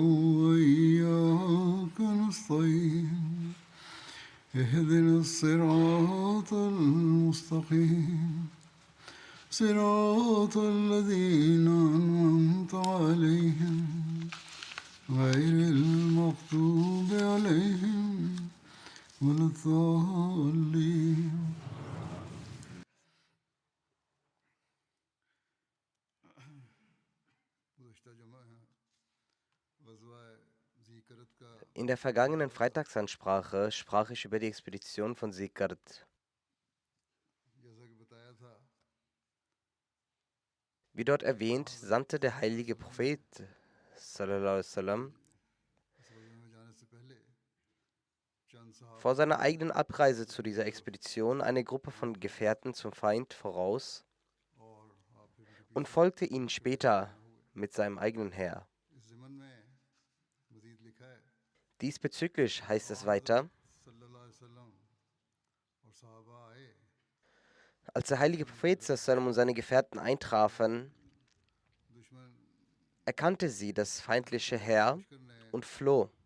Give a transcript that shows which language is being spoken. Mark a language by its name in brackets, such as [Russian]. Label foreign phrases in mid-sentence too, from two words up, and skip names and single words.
[Arabic] وإياك نستعين اهدنا الصراط المستقيم صراط الذين أنعمت عليهم غير المغضوب عليهم ولا الضالين. [German] In der vergangenen Freitagsansprache sprach ich über die Expedition von Sikart. Wie dort erwähnt, sandte der heilige Prophet [Arabic] صلى الله عليه وسلم [German] vor seiner eigenen Abreise zu dieser Expedition eine Gruppe von Gefährten zum Feind voraus und folgte ihnen später mit seinem eigenen Heer. Diesbezüglich heißt es weiter: Als der heilige Prophet sallam und seine Gefährten eintrafen, erkannte sie das feindliche Heer und floh.